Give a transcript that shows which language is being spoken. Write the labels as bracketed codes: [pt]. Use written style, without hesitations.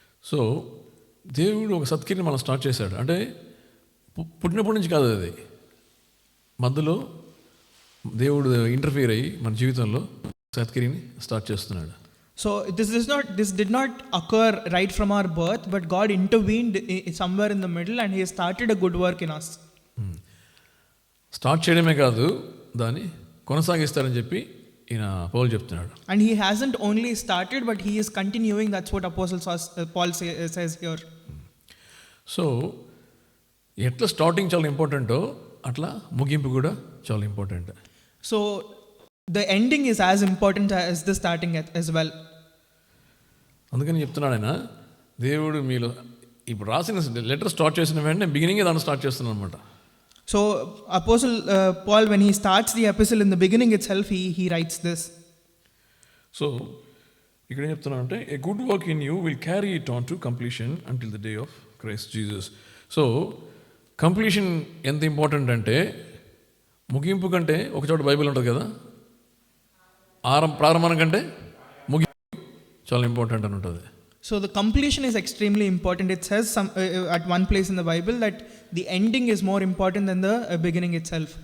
[te] So దేవుడు ఒక సత్క్రియని మనం స్టార్ట్ చేశాడు. అంటే పుట్టినప్పటి నుంచి కాదు, అది మధ్యలో దేవుడు ఇంటర్ఫియర్ అయ్యి మన జీవితంలో సత్క్రియని స్టార్ట్ చేస్తున్నాడు. [en] So this did not occur right from our birth, but God intervened somewhere in the middle and he has started a good work in us. [te] Start చేయడమే కాదు, దాన్ని కొనసాగిస్తారని చెప్పి ఈయన పౌలు చెప్తున్నాడు. [en] And he hasn't only started, but he is continuing. That's what Apostle Paul says here. [te] So ఎట్లా starting చాలా ఇంపార్టెంటో అట్లా ముగింపు కూడా చాలా important. [en] So the ending is as important as the starting as well. [te] అందుకని చెప్తున్నాడు ఆయన, దేవుడు మీలో ఇప్పుడు రాసిన లెటర్ స్టార్ట్ చేసిన వెంటనే బిగినింగే దాన్ని స్టార్ట్ చేస్తున్నాను అనమాట. [en] So Apostle Paul, when he starts the epistle in the beginning itself, he writes this. [te] So ఇక్కడ ఏం చెప్తున్నా అంటే [en] A good work in you will carry it on to completion until the day of Christ Jesus. So [te] completion ఎంత important అంటే ముగింపు కంటే ఒక చోట బైబిల్ ఉంటుంది కదా, ప్రారంభం కంటే ముగింపు చాలా ఇంపార్టెంట్ అని ఉంటుంది. [en] So the completion is extremely important. It says at one place in the Bible that the ending is more important than the beginning itself.